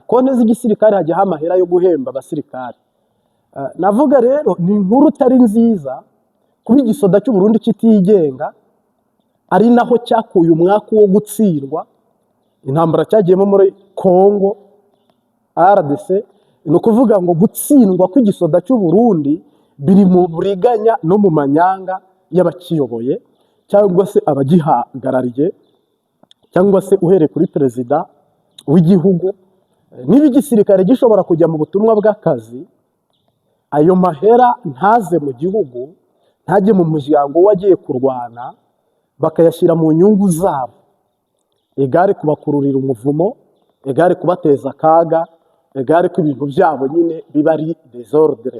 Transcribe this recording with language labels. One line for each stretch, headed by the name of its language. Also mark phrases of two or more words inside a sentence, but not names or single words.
Rundi: Konti z'igisirikare hajyaho amahera yo guhemba abasirikare. Navuga rero ni inkuru utari nziza kuba igisoda cy'u Burundi kitigenga, ari naho cyakuye umwaka wo gutsindwa intambara cyagiyemo muri Congo RDC. Ni ukuvuga ngo gutsindwa kw'igisoda cy'u Burundi biri mu buriganya no mu manyanga y'abakiyoboye cyangwa se abagihagarariye, cyangwa se uhereye kuri perezida w'igihugu. Niba igisirikare gishobora kujya mu butumwa bw'akazi, ayo mahera ntaze mu gihugu, ntajye mu muryango wagiye kurwana, bakayashyira mu nyungu zabo, egare kubakururira umuvumo, egare kubateza akaga, egare ko ibintu byabo nyine biba ari desordre.